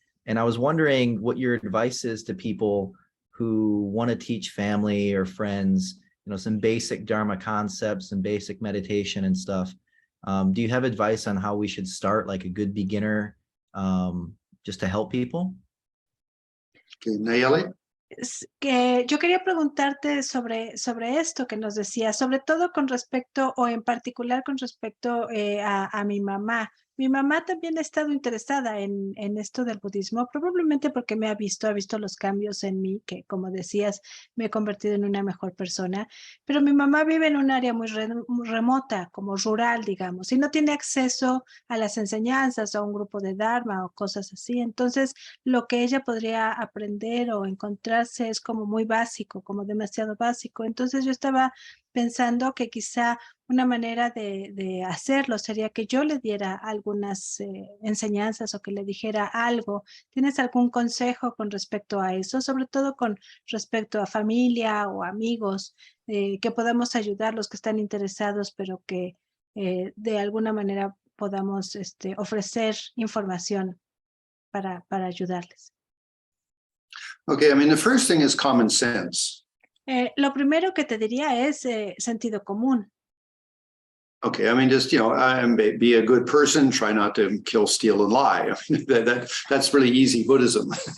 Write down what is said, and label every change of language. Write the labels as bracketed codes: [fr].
[en] And I was wondering what your advice is to people who want to teach family or friends, some basic Dharma concepts and basic meditation and stuff. Do you have advice on how we should start, like a good beginner, just to help people? Okay, Nayeli? [es] Que yo quería preguntarte sobre esto que nos decía, sobre todo con respecto o en particular con respecto a mi mamá. Mi mamá también ha estado interesada en esto del budismo, probablemente porque ha visto los cambios en mí, que como decías, me he convertido en una mejor persona, pero mi mamá vive en un área muy remota, como rural, digamos, y no tiene acceso a las enseñanzas o a un grupo de Dharma o cosas así. Entonces, lo que ella podría aprender o encontrarse es como muy básico, como demasiado básico. Entonces, yo estaba pensando que quizá una manera de hacerlo sería que yo le diera algunas enseñanzas o que le dijera algo. ¿Tienes algún consejo con respecto a eso? Sobre todo con respecto a familia o amigos, que podamos ayudar los que están interesados, pero que de alguna manera podamos ofrecer información para ayudarles. [en] Okay, I mean, the first thing is common sense. [es] Lo primero que te diría es sentido común. [en] Okay, I mean, just, be a good person, try not to kill, steal, and lie. That's really easy Buddhism.